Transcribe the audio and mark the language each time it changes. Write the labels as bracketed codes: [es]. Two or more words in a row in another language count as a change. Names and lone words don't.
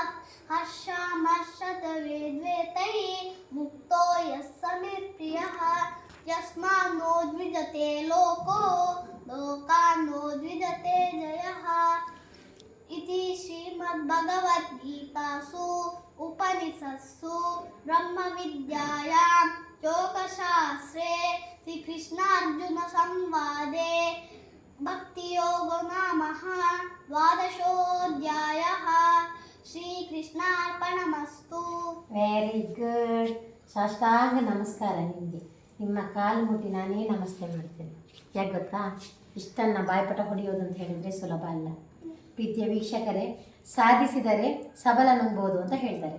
[sa] हर्षामर्षतवेद्वेतैः मुक्तो यः स मे प्रियः यस्मान्नो द्विजते लोको लोकान्नो द्विजते जयः इति श्रीमद्भगवद्गीतासु उपनिषत्सु ब्रह्मविद्यायां योगशास्त्रे श्रीकृष्णार्जुनसंवादे भक्तियोगो नामः द्वादशोऽध्यायः ಶ್ರೀಕೃಷ್ಣಾರ್ಪಣಮಸ್ತು. [en] very good. [kn] ಸಾಷ್ಟಾಂಗ ನಮಸ್ಕಾರ ನಿಮಗೆ. ನಿಮ್ಮ ಕಾಲು ಮುಟ್ಟಿ ನಾನೇ ನಮಸ್ತೆ ಮಾಡ್ತೇನೆ. ಯಾಕೆ ಗೊತ್ತಾ, ಇಷ್ಟನ್ನು ಬಾಯ್ಪಟ ಹೊಡೆಯೋದು ಅಂತ ಹೇಳಿದರೆ ಸುಲಭ ಅಲ್ಲ. ಪ್ರೀತಿಯ ವೀಕ್ಷಕರೇ, ಸಾಧಿಸಿದರೆ ಸಬಲ ನುಂಗ್ಬೋದು ಅಂತ ಹೇಳ್ತಾರೆ.